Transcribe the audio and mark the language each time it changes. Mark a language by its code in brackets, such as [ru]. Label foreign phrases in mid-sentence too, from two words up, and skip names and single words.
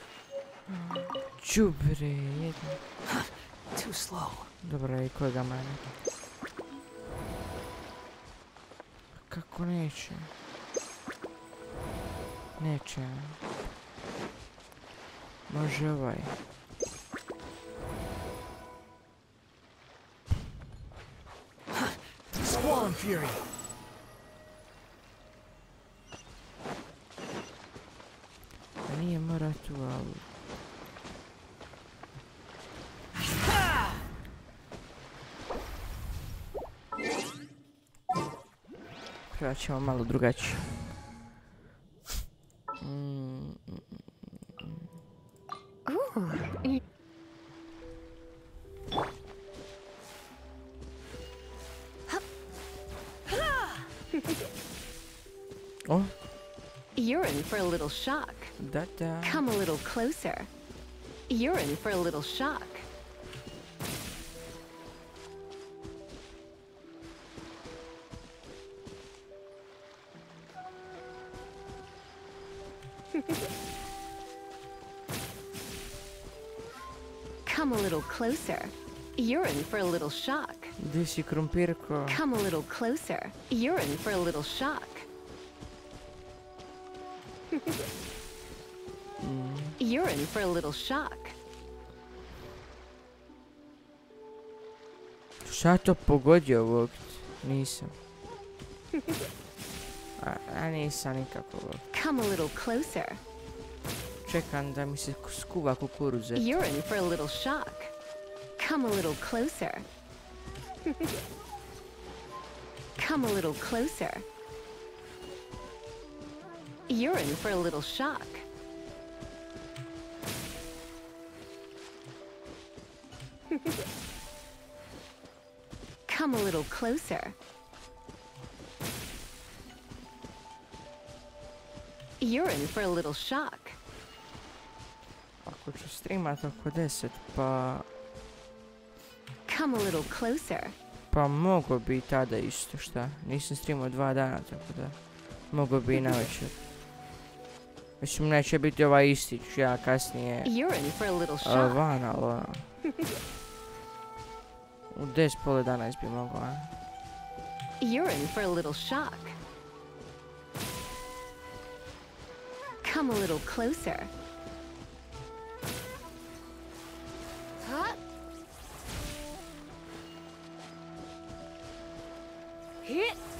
[hr] Čubre, jedno. [en] Too slow. [hr] Dobro, i kojega mene? Kako neće? Neće. Može ovaj. [en] Squall and fury. [hr] Nije mora tu, ali... Prvo ćemo malo drugačije. Oh, [en] You're in for a little shock. [hr] da. [en] Come a little closer. You're in for a little shock. Come a little closer. You're in for a little shock. [hr] Gdje si krumpirko? [en] Come a little closer. You're in for a little shock. You're in for a little shock. [hr] Šta to pogodio ovog? Nisam. A nisam nikako. [en] Come a little closer. [hr] Čekam da mi se skuva kukuruze. [en] You're in for a little shock. Come a little closer. Come a little closer. You're in for a little shock. Come a little closer. You're in for a little shock. [hr] Ako ću streamat oko 10, pa... [en] Come a little closer. [hr] Pa mogo bi i tada isto, šta? Nisam streamao 2 dana, tako da... Mogo bi i na večer. Mislim, neće biti ovaj isti, ću ja kasnije... [en] You're in for a little shock. [hr] Van, ali ono... U 10, pola 11 bi mogo, a? [en] You're in for a little shock. Come a little closer. Huh? Hit.